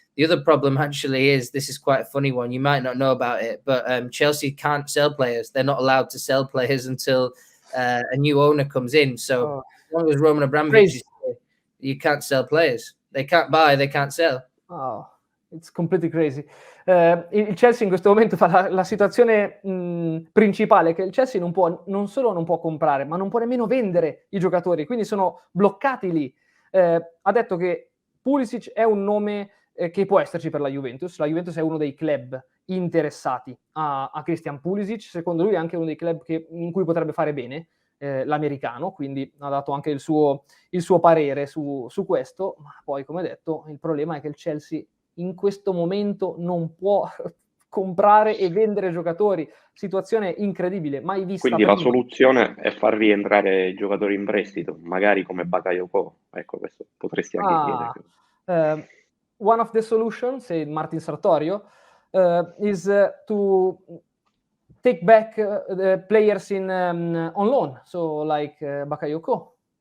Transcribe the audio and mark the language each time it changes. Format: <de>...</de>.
<en>The other problem actually is, this is quite a funny one. You might not know about it, but Chelsea can't sell players. They're not allowed to sell players until a new owner comes in. So as long as Roman Abramovich is here, you can't sell players. They can't buy, they can't sell. Oh, it's completely crazy.</en> <it>Il Chelsea in questo momento fa la situazione principale, che il Chelsea non solo non può comprare, ma non può nemmeno vendere i giocatori, quindi sono bloccati lì. Ha detto che Pulisic è un nome che può esserci per la Juventus. La Juventus è uno dei club interessati a Christian Pulisic. Secondo lui è anche uno dei club in cui potrebbe fare bene, l'americano, quindi ha dato anche il suo parere su questo. Ma poi, come detto, il problema è che il Chelsea in questo momento non può comprare e vendere giocatori. Situazione incredibile, mai vista. Quindi la soluzione è far rientrare i giocatori in prestito, magari come Bakayoko. Ecco, questo potresti anche chiedere.</it> <en>One of the solutions, said Martin Sartorio, is to take back the players on loan, so like Bakayoko.</en>